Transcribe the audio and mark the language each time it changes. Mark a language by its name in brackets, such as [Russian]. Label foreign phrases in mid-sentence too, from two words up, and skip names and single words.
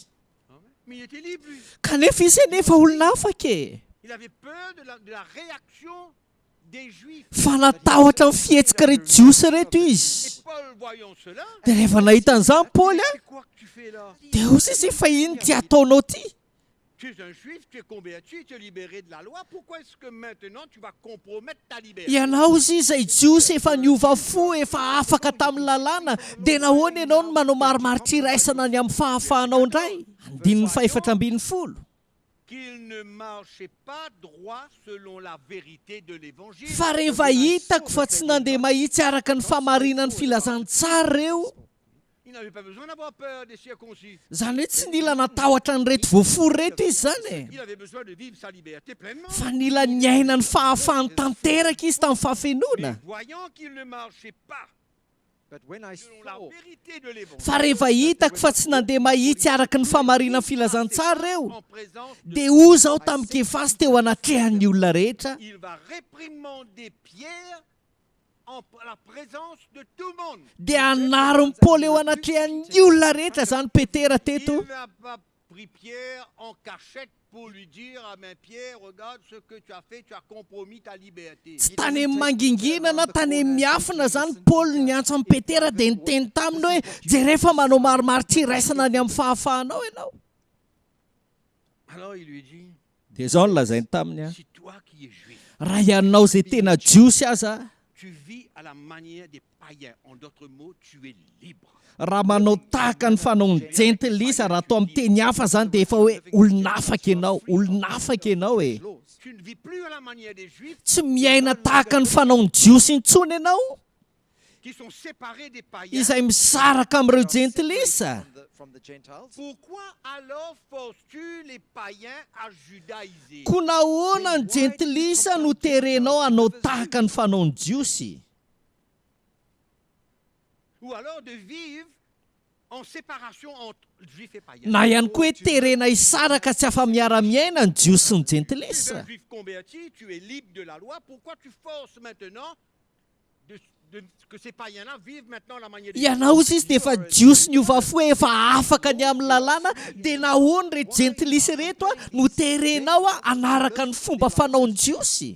[French] Mais il était libre, lui. [Malagasy] Kanefa izy nefa olona afaka e. [French] Il avait peur de la réaction des Juifs. [Malagasy] Fa natahotra ny fihetsika reto jiosy reto [French] Et [Malagasy] izy. [French] Paul, voyant cela, [Malagasy] Dia rehefa nahita an'izany Paoly [French] c'est quoi que tu fais là? [Malagasy] dia ozy izy fa ino ty ataonao ty? [French] Tu es un juif, tu es converti, tu es libéré de la loi. Pourquoi est-ce que maintenant tu vas compromettre ta liberté? [Malagasy] Ianao izy izay jiosy efa niova fo efa afaka tamin'ny lalàna dia nahoana ianao no manao maromaro tsiraisana ny amin'ny fahafahanao indray. Andininy faefatra ambin'ny folo. [French] Qu'il ne marchait pas droit selon la vérité de l'évangile. [Malagasy] Fa rehefa hitako fa tsy nandeha mahitsy araka ny famarinan'ny filazantsara reo, [French] Il n'avait pas besoin d'avoir peur des circoncis. [Malagasy] zany hoe tsy nila natahotra ny reto voaforo reto izy zany e. [French] Il avait besoin de vivre sa liberté pleinement. [Malagasy] Fa nila niaina ny fahafahany tanteraka izy tamin'ny [French] Mais [Malagasy] fahafenoana. [French] voyant qu'il ne marchait pas [English] But when I [French] selon la [English] saw [French] vérité de l'évangile, [Malagasy] Fa rehefa hitako fa tsy nandeha mahitsy araka ny famarinan'ny filazantsara reo, [French] en présence de [Malagasy] dia o zaho tamin'ny Kefasy teo anatrehan'ny olona rehetra, [French] il va réprimander Pierre en la présence de tout le monde. [Malagasy] dia anaron'ny Paoly eo anatrehan'ny olona rehetra zany Petera teto. [French] Il n'a pas pris Pierre en cachette pour lui dire ah mais Pierre, regarde ce que tu as fait, tu as compromis ta liberté. [Malagasy] Tsy tany amin'ny mangingina na tany amin'ny miafina zany Paoly niantso amin'ny Petera dia niteny taminy hoe jerefa manao maromaro tsiraisana ny amin'ny fahafahanao ianao. [French] Alors il lui dit, [Malagasy] Dia zao no lazainy taminy [French] si toi qui es juif, [Malagasy] raha ianao zay tena jiosy aza, [French] tu vis à la manière des païens, en d'autres mots, tu es libre. [Malagasy] raha manao tahaka ny fanaony jentilisa raha atao amin'ny teny hafa zany dia efa hoe olona afaka ianao, olona afaka ianao e. [English] laws, [French] Tu ne vis plus à la manière des juifs [Malagasy] Tsy miaina tahaka ny fanaony jiosy intsony ianao [French] qui sont séparés des païens. [Malagasy] izay misaraka amin'ireo jentilisa. [English] from the Gentiles. [French] Pourquoi alors forces-tu les païens à judaïser? [Malagasy] Koa nahoana ny jentilisa no terenao hanao tahaka ny fanaony jiosy? [French] Ou alors de vivre en séparation entre juifs et païens. [Malagasy] Na ihany koa hoe terena hisaraka tsy afa-miara-miaina ny jiosy sy ny [French] Tu es [Malagasy] jentilisa. [French] un juif converti, tu es libre de la loi. Pourquoi tu forces maintenant que ces païens-là vivent maintenant la manière [Malagasy] ianao izy dia efa jiosy ny ovafo hoe efa afaka ny amin'ny lalàna dia nahoany reto gentilisy reto no terenao anaraka ny fomba fanaony jiosy.